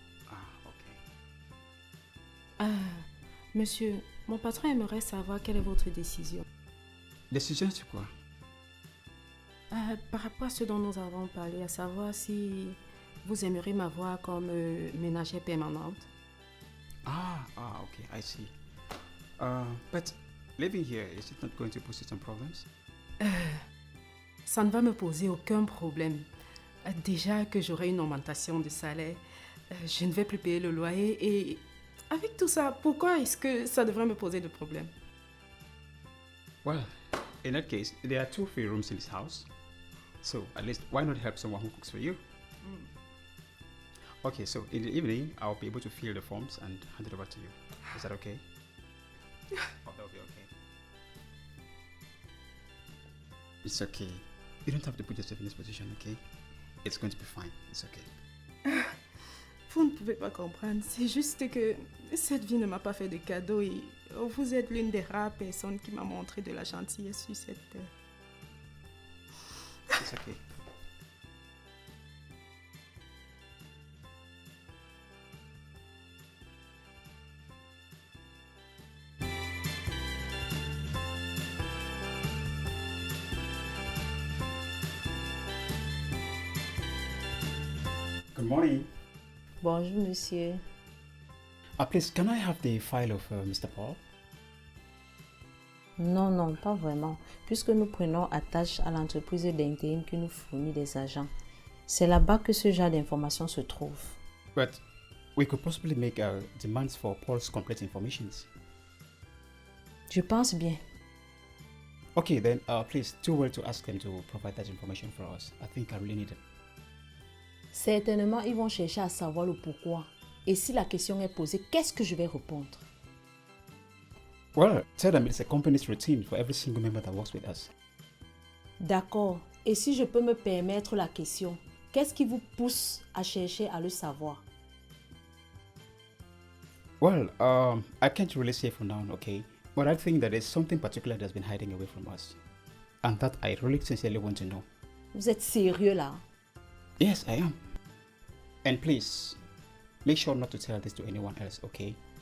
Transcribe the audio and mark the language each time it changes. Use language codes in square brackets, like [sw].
[fr] Ah, ok. Monsieur, mon patron aimerait savoir quelle est votre décision. Décision sur quoi? Par rapport à ce dont nous avons parlé, à savoir si vous aimeriez m'avoir comme ménagère permanente. [en] Okay, I see. But living here, is it not going to pose you some problems? [fr] Ça ne va me poser aucun problème. Déjà que j'aurai une augmentation de salaire, je ne vais plus payer le loyer et avec tout ça, pourquoi est-ce que ça devrait me poser de problème? [en] Well, in that case, there are 2 free rooms in this house. So at least why not help someone who cooks for you? Okay, so in the evening, I'll be able to fill the forms and hand it over to you. Is that okay? Hope that will be okay. It's okay. You don't have to put yourself in this position, okay? It's going to be fine. It's okay. [fr] Vous ne pouvez pas comprendre. C'est juste que cette vie ne m'a pas fait de cadeau et vous êtes l'une des rares personnes qui m'a montré de la gentillesse sur cette terre. [en] It's okay. Good morning. [fr] Bonjour, monsieur. [en] Please, can I have the file of Mr. Paul? [fr] Non, non, pas vraiment, puisque nous prenons attache à l'entreprise d'intérim qui nous fournit des agents. C'est là-bas que ce genre d'informations se trouve. [en] But we could possibly make demands for Paul's complete information. [fr] Je pense bien. [en] Okay, then please do well to ask them to provide that information for us. I think I really need it. [fr] Certainement, ils vont chercher à savoir le pourquoi. Et si la question est posée, qu'est-ce que je vais répondre? [en] Well, tell them it's a company's routine for every single member that works with us. [fr] D'accord. Et si je peux me permettre la question, qu'est-ce qui vous pousse à chercher à le savoir? [en] Well, I can't really say for now, okay? But I think that there's something particular that's been hiding away from us. And that I really sincerely want to know. [fr] Vous êtes sérieux là? [en] Yes, I am. And please, make sure not to tell this to anyone else, okay?